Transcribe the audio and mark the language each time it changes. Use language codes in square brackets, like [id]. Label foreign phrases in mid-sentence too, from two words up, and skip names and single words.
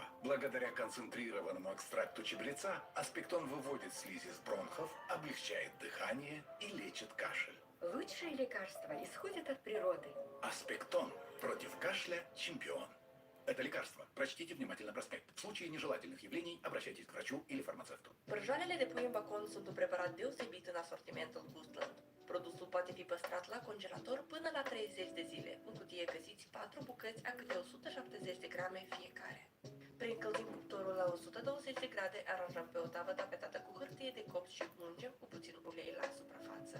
[ru] Благодаря концентрированному экстракту чебреца аспектон выводит слизи из бронхов, облегчает дыхание и лечит кашель. Лучшие лекарства исходят от природы. Аспектон. Против кашля чемпион. Это лекарство. Прочтите внимательно проспект. В случае нежелательных явлений обращайтесь к врачу или фармацевту. [ro] Persoanele depun în bacon sunt un preparat deosebit în asortimentul Gustland. Produsul poate fi păstrat la congelator până la 30 de zile. În cutie găsiți 4 bucăți a câte 170 de grame fiecare. Preîncălzim cuptorul la 120 de grade, aranjăm pe o tavă tapetată cu hârtie de copt și ungem cu puțin ulei la suprafață.